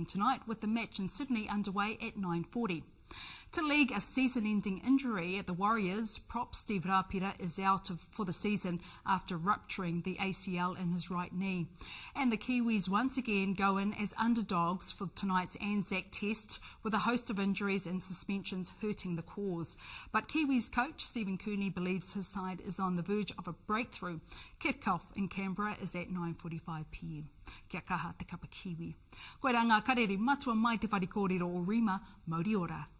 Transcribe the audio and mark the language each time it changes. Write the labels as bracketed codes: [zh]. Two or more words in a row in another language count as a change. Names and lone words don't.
[en] tonight, with the match in Sydney underway at 9:40. To league a season-ending injury at the Warriors, prop Steve Rapira is out for the season after rupturing the ACL in his right knee. And the Kiwis once again go in as underdogs for tonight's Anzac test, with a host of injuries and suspensions hurting the cause. But Kiwis coach Stephen Cooney believes his side is on the verge of a breakthrough. Kick-off in Canberra is at 9:45 p.m. [mi] Kia kaha te kapa Kiwi. Koe rā ngā karere matua mai te wharikōrero o Rhema, Mauri ora.